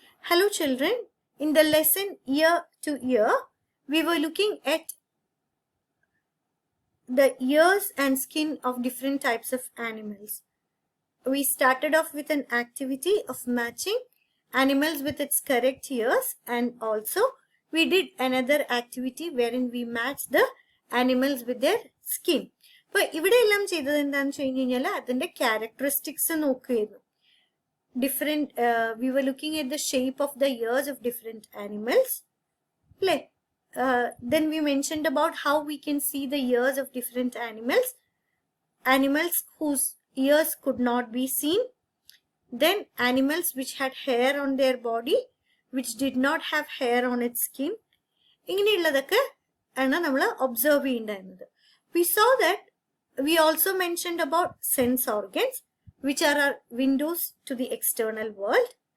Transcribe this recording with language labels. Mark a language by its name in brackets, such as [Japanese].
[English] Hello children, in the lesson year to year, we were looking at the ears and skin of different types of animals. We started off with an activity of matching animals with its correct ears, and also we did another activity wherein we matched the animals with their skin. [Malayalam] അപ്പോൾ ഇവിടെ എല്ലാം ചെയ്തത് എന്താണെന്ന് വെച്ച് കഴിഞ്ഞാൽ അതിന്റെ characteristics നോക്കുകയായിരുന്നു. [English] Different we were looking at the shape of the ears of different animals. Then we mentioned about how we can see the ears of different animals whose ears could not be seen, then animals which had hair on their body which did not have hair on its skin. [Malayalam] ഇങ്ങനെയുള്ളതൊക്കെ ആണ് നമ്മൾ observe ചെയ്യേണ്ടത്. [English] We saw that we also mentioned about sense organs which are our windows to the external world.